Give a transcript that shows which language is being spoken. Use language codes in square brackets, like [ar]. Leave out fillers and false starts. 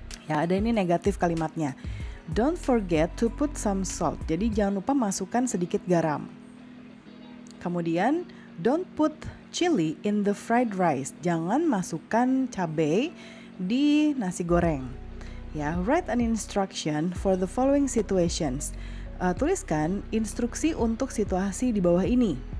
[id] Ya, ada ini negatif kalimatnya. [en] Don't forget to put some salt. [id] Jadi jangan lupa masukkan sedikit garam. Kemudian [en] don't put chili in the fried rice. [id] Jangan masukkan cabai di nasi goreng. [en] Ya, write an instruction for the following situations. [id] Tuliskan instruksi untuk situasi di bawah ini.